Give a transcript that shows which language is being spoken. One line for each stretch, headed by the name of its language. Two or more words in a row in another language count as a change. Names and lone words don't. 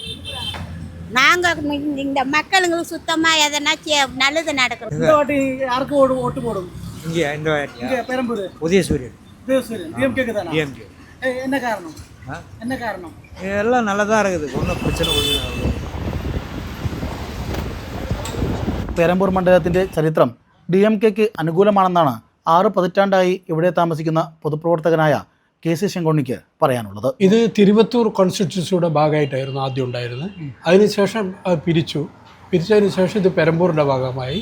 Tamil: நாங்கள் இந்த மக்களுங்களுக்கு சுத்தமாக எதனாச்சும் நல்லது நடக்கணும். இந்த வாட்டி யாருக்கு ஓட்டு போடும்? இங்கே இந்த வாட்டி பெரம்பூர் உதயசூரியன். DMKக்கு தானா? DMK. என்ன காரணம்? என்ன காரணம்? எல்லாம் நல்லதாக இருக்குது. ஒன்றும் பிரச்சனை ஒன்றும்.
Malayalam: പെരമ്പൂർ മണ്ഡലത്തിൻ്റെ ചരിത്രം DMKക്ക് അനുകൂലമാണെന്നാണ് 6 പതിറ്റാണ്ടായി ഇവിടെ താമസിക്കുന്ന പൊതുപ്രവർത്തകനായ കെ.സി. ശെങ്കോണിക്ക് പറയാനുള്ളത്. ഇത് തിരുവത്തൂർ കോൺസ്റ്റിറ്റ്യൂൻസിയുടെ ഭാഗമായിട്ടായിരുന്നു ആദ്യം ഉണ്ടായിരുന്നത്. അതിനുശേഷം അത് പിരിച്ചതിന് ശേഷം ഇത് പെരമ്പൂരിൻ്റെ ഭാഗമായി.